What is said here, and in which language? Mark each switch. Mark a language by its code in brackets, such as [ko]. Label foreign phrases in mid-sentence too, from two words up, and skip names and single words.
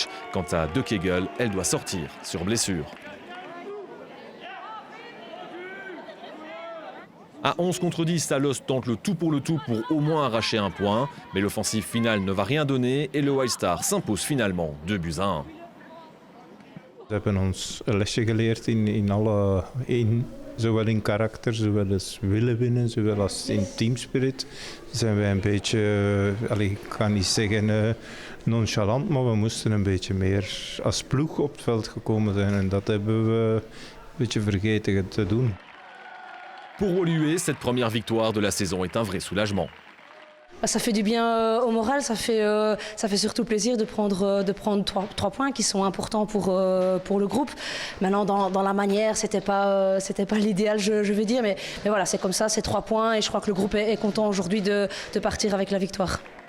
[fr] Quant à De Kegel, elle doit sortir sur blessure. À 11 contre 10, Alost tente le tout pour au moins arracher un point. Mais l'offensive finale ne va rien donner et le White Star s'impose finalement 2-1. [nl] We hebben ons een lesje geleerd zowel in karakter, zowel als willen winnen, zowel als in teamspirit. Zijn wij een beetje, ik ga niet zeggen nonchalant, maar we moesten een beetje meer als ploeg op het veld gekomen zijn. En dat hebben we een beetje vergeten te doen. [fr] Pour Woluwe, cette première victoire de la saison est un vrai soulagement. Ça fait du bien au moral, ça fait surtout plaisir de prendre 3 points qui sont importants pour le groupe. Maintenant, dans la manière, c'était pas l'idéal, je veux dire, mais voilà, c'est comme ça, c'est 3 points et je crois que le groupe est content aujourd'hui de partir avec la victoire.